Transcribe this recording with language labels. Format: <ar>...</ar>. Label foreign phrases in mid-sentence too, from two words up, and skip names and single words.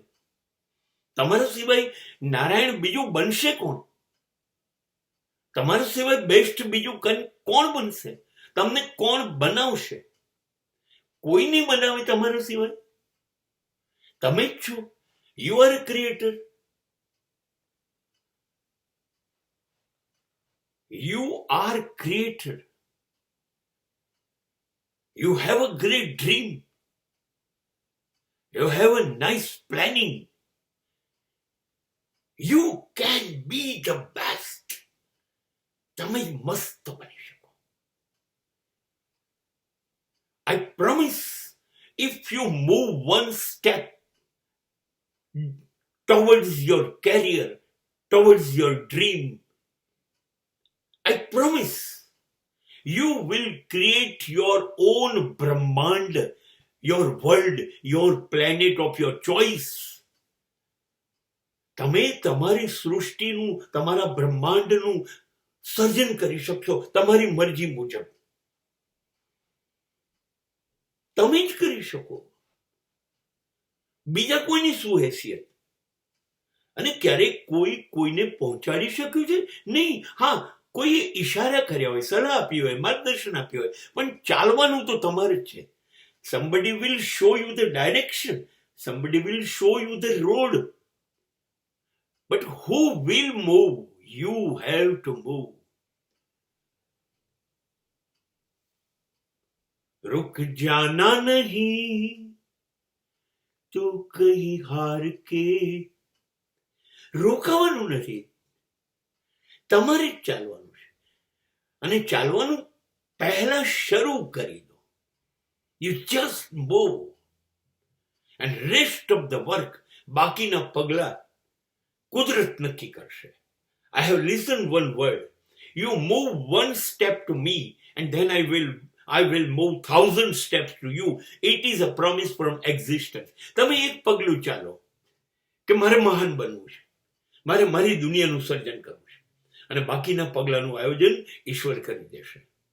<gu>તમારા સિવાય નારાયણ બીજું બનશે કોણ? તમારા સિવાય બેસ્ટ બીજું કોણ બનશે? તમને કોણ બનાવશે? કોઈ નહીં બનાવે તમારા સિવાય. તમે જ છો.</gu> <en>you are a creator. You are creator. You have a great dream. You have a nice planning. You can be the best.</en> <gu>તમે મસ્ત બની શકો.</gu> <en>I promise, if you move one step towards your career, towards your dream, I promise you will create your own Brahmand, your world, your planet of your choice.</en> <gu>તમે તમારી સૃષ્ટિનું, તમારા બ્રહ્માંડનું સર્જન કરી શકશો તમારી મરજી મુજબ. તમે જ કરી શકો. બીજા કોઈની શું હેસિયત? અને ક્યારેક કોઈને પહોંચાડી શક્યું છે નહીં. હા, કોઈએ ઈશારા કર્યા હોય, સલાહ આપી હોય, માર્ગદર્શન આપ્યું હોય, પણ ચાલવાનું તો તમારે જ છે.</gu> <en>Somebody will show you the direction. Somebody will show you the road. But who will move? You have to move.</en> <hi>रुक जाना नहीं तो कहीं हार के.</hi> <gu>રોકાવાનું નથી, તમારે જ ચાલવાનું છે. અને ચાલવાનું પહેલા શરૂ કરી દો.</gu> <en>you just move and rest of the work,</en> <gu>બાકીના પગલા કુદરત નક્કી કરશે.</gu> <en>I have listen one word. You move one step to me and then I will move 1,000 steps to you. It is a promise from existence.</en> <gu>તમે એક પગલું ચાલો કે મારે મહાન બનવું છે, મારે મારી દુનિયાનું સર્જન કરવું છે, અને બાકીના પગલાનું આયોજન ઈશ્વર કરી દેશે.</gu>